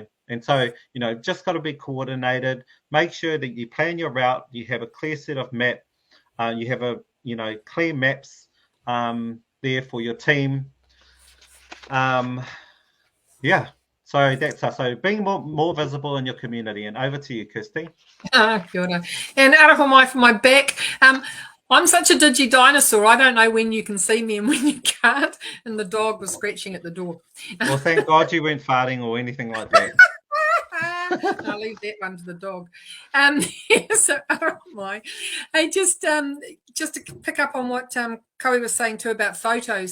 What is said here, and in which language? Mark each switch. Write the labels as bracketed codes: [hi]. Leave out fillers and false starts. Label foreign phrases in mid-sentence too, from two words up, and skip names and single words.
[en] And so just got to be coordinated. Make sure that you plan your route, you have a clear set of map, you have a clear maps there for your team. So that's us. So being more visible in your community. And over to you, Kirsty. [mi] Kia ora. [en] And [mi] araho mai [en] for my back. I'm such a digi dinosaur. I don't know when you can see me and when you can't. And the dog was scratching at the door. Well, thank God you weren't farting or anything like that. I'll leave that one to the dog. So oh my, hey, just to pick up on what Koe was saying too about photos.